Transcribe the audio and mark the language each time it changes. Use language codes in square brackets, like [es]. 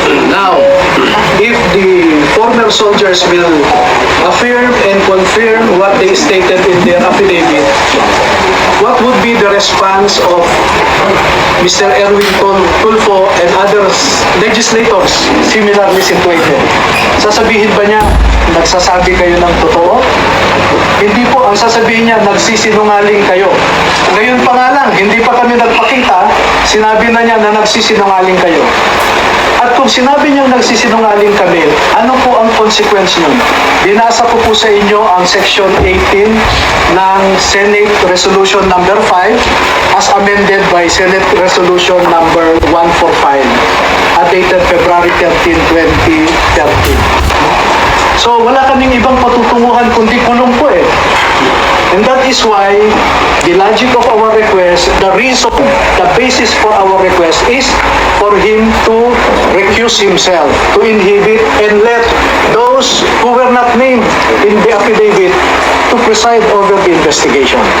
[en] Now, if the former soldiers will affirm and confirm what they stated in their affidavit, what would be the response of Mr. Erwin Tulfo and other legislators similarly situated? [tl] Sasabihin ba niya, nagsasabi kayo ng totoo? Hindi po, ang sasabihin niya, nagsisinungaling kayo. Ngayon pa nga lang, hindi pa kami nagpakita, sinabi na niya na nagsisinungaling kayo. At kung sinabi niyang nagsisinungaling kami, ano po ang consequence nun? Binasa ko po sa inyo ang Section 18 ng Senate Resolution number 5 as amended by Senate Resolution number 145 dated February 13, 2013. So wala kaming ibang patutunguhan kundi kulong po eh. [en] And that is why the logic of our request, the reason, the basis for our request is for him to recuse himself, to inhibit and let those who were not named in the affidavit to preside over the investigation.